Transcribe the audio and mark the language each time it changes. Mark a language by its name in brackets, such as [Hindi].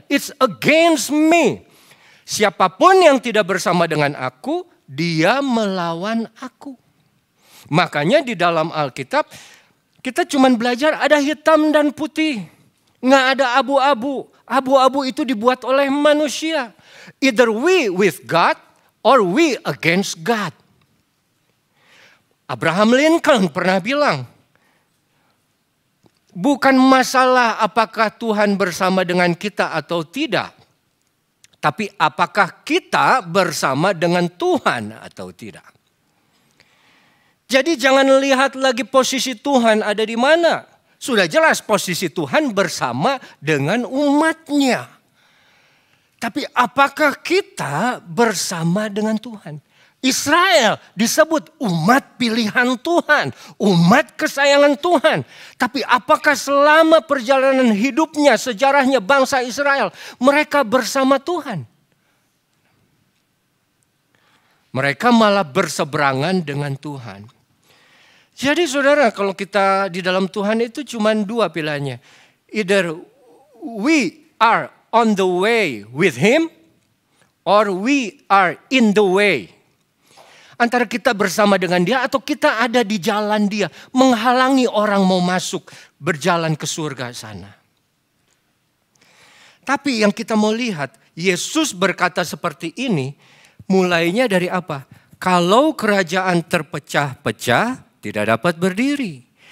[English] It's against me. [Indonesian] Siapapun yang tidak bersama dengan aku, dia melawan aku. Makanya di dalam Alkitab, kita cuma belajar ada hitam dan putih. Nggak ada abu-abu. Abu-abu itu dibuat oleh manusia. [English] Either we with God or we against God. [Indonesian] Abraham Lincoln pernah bilang, bukan masalah apakah Tuhan bersama dengan kita atau tidak. Tapi apakah kita bersama dengan Tuhan atau tidak? Jadi jangan lihat lagi posisi Tuhan ada di mana. Sudah jelas posisi Tuhan bersama dengan umatnya. Tapi apakah kita bersama dengan Tuhan? Israel disebut umat pilihan Tuhan, umat kesayangan Tuhan. Tapi apakah selama perjalanan hidupnya, sejarahnya bangsa Israel, mereka bersama Tuhan? Mereka malah berseberangan dengan Tuhan. Jadi saudara, kalau kita di dalam Tuhan itu cuma dua pilihannya. [English] Either we are on the way with Him, or we are in the way. [Indonesian] Antara kita bersama dengan dia atau kita ada di jalan dia. Menghalangi orang mau masuk berjalan ke surga sana. Tapi yang kita mau lihat, Yesus berkata seperti ini mulainya dari apa? Kalau kerajaan terpecah-pecah tidak dapat berdiri.